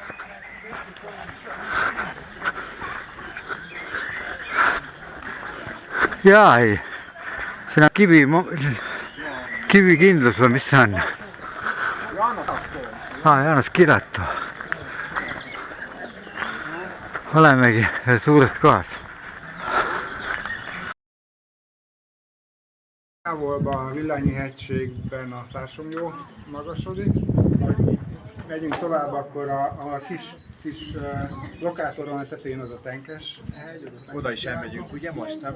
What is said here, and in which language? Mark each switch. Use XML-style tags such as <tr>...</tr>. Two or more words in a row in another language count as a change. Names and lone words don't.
<et>Jaa, ei. Siin on kivikindlus või mis see on? Jaanos Kiratu. Olemegi suures kohas.</et> <hu>Távolban a Villányi hegységben a Szársomjó magasodik. Megyünk tovább, akkor a kis lokátoron a tetején az a Tenkes hegy. Oda is elmegyünk, ugye most, nem?</hu>